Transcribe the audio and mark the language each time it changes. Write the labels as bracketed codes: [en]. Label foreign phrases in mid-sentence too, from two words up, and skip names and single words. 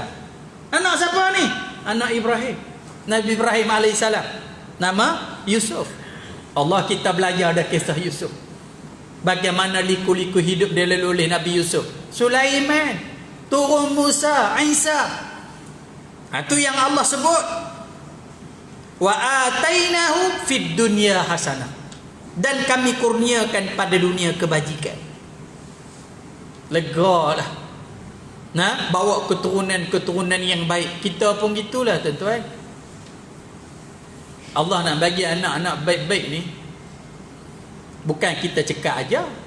[ms] Anak siapa ni? Anak Ibrahim. Nabi Ibrahim alaihissalam. Nama Yusuf. Allah kita belajar dah kisah Yusuf. Bagaimana liku-liku hidup dia oleh Nabi Yusuf. Sulaiman. Turun Musa, Isa. Itu yang Allah sebut. [ar] وآتيناه في الدنيا حسنة. [ms] Dan kami kurniakan pada dunia kebajikan. Lega lah. Bawa keturunan yang baik. Kita pun gitulah tuan-tuan. Allah nak bagi anak-anak baik-baik ni, bukan kita cakap aja.